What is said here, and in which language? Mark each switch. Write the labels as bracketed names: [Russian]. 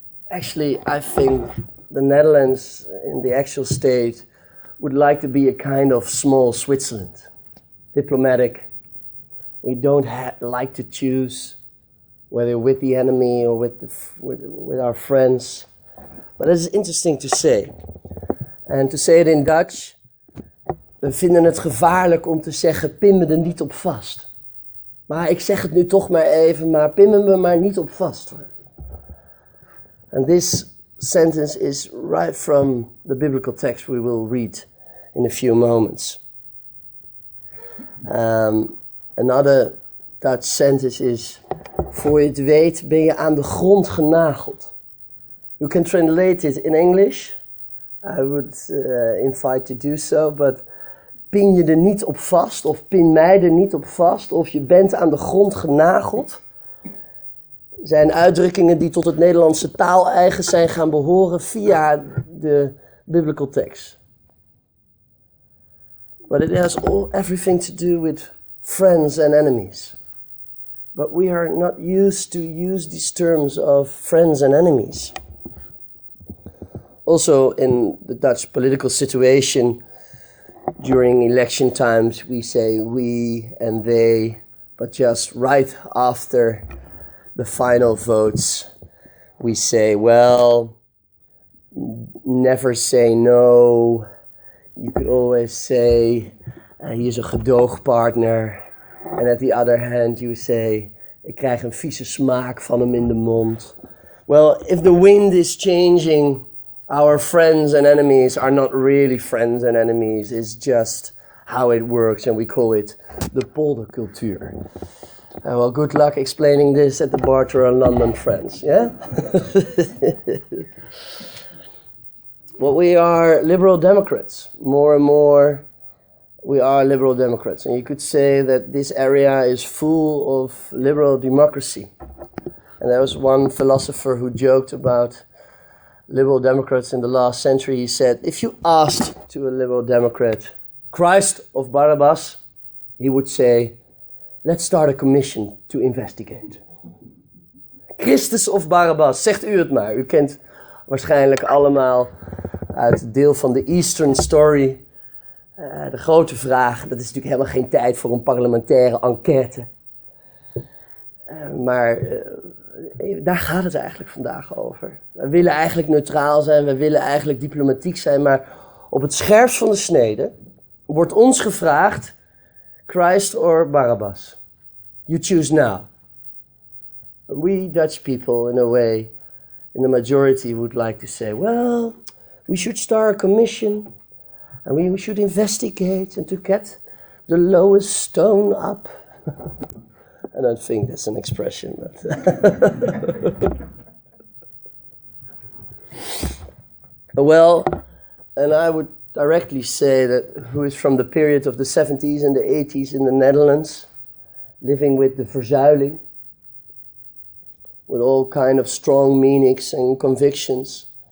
[English] Actually, I think the Netherlands in the actual state would like to be a kind of small Switzerland. Diplomatic. We don't like to choose whether with the enemy or with our friends. But it's interesting to say. And to say it in Dutch, [Dutch] we vinden het gevaarlijk om te zeggen, pin me er niet op vast. Maar ik zeg het nu toch maar even, maar pin me maar niet op vast. [English] And this sentence is right from the biblical text we will read in a few moments. Another Dutch sentence is, [Dutch] voor je het weet ben je aan de grond genageld. [English] You can translate it in English. I would invite to do so, but [Dutch] pin je er niet op vast, of pin mij er niet op vast, of je bent aan de grond genageld, zijn uitdrukkingen die tot het Nederlandse taaleigen zijn gaan behoren via de [English] biblical text. But it has everything to do with friends and enemies. But we are not used to use these terms of friends and enemies. Also in the Dutch political situation, during election times we say we and they, but just right after the final votes we say, well, never say no. You could always say, he is [Dutch] een gedoogpartner. [English] And at the other hand you say, [Dutch] ik krijg een vieze smaak van hem in de mond. [English] Well, if the wind is changing, our friends and enemies are not really friends and enemies. It's just how it works, and we call it the poldercultuur. Well, good luck explaining this at the bar to our London friends, yeah? Well, we are liberal Democrats. More and more, we are liberal Democrats. And you could say that this area is full of liberal democracy. And there was one philosopher who joked about liberal Democrats in the last century. He said, if you asked to a liberal Democrat, Christ of Barabbas, he would say, let's start a commission to investigate. [Dutch] Christus of Barabbas, zegt u het maar. U kent waarschijnlijk allemaal uit het deel van de [English] Eastern Story [Dutch] de grote vraag. Dat is natuurlijk helemaal geen tijd voor een parlementaire enquête. Maar daar gaat het eigenlijk vandaag over. We willen eigenlijk neutraal zijn, we willen eigenlijk diplomatiek zijn, maar op het scherpst van de snede wordt ons gevraagd, [English] Christ or Barabbas? You choose now. We Dutch people, in a way, in the majority would like to say, well, we should start a commission and we should investigate and to get the lowest stone up. I don't think that's an expression, but well, and I would directly say that who is from the period of the 70s and the 80s in the Netherlands, living with the verzuiling, with all kind of strong meanings and convictions.